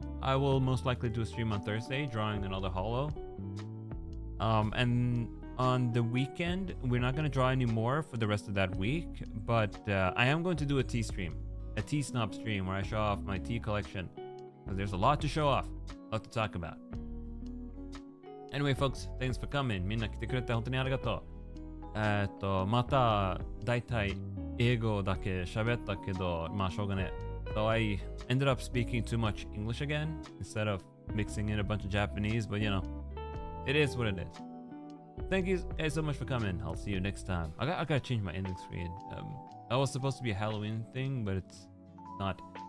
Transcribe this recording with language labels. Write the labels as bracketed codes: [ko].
[en] I will most likely do a stream on Thursday, drawing another holo. And on the weekend, we're not going to draw anymore for the rest of that week, but I am going to do a tea stream, a tea snob stream where I show off my tea collection. There's a lot to show off, a lot to talk about. Anyway, folks, thanks for coming. [ja] みんな来てくれて本当にありがとう。まただいたい英語だけ喋ったけど、まあしょうがねえ。 [en] So I ended up speaking too much English again instead of mixing in a bunch of Japanese, but you know, it is what it is. Thank you guys so much for coming. I'll see you next time. I gotta change my ending screen. That was supposed to be a Halloween thing, but it's not.